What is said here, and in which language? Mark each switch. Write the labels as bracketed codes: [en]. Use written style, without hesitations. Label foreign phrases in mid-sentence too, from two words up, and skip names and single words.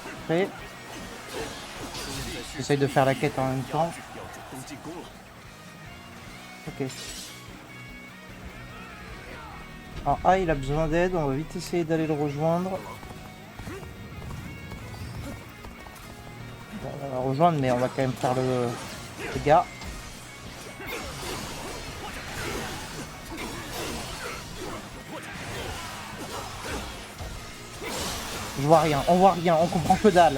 [fr] Parfait. J'essaye de faire la quête en même temps. [zh] 要主动进攻了。 [fr] Ok. Alors A il a besoin d'aide, on va vite essayer d'aller le rejoindre. Bon, on va le rejoindre mais on va quand même faire le gars. Je vois rien, on voit rien, on comprend que dalle.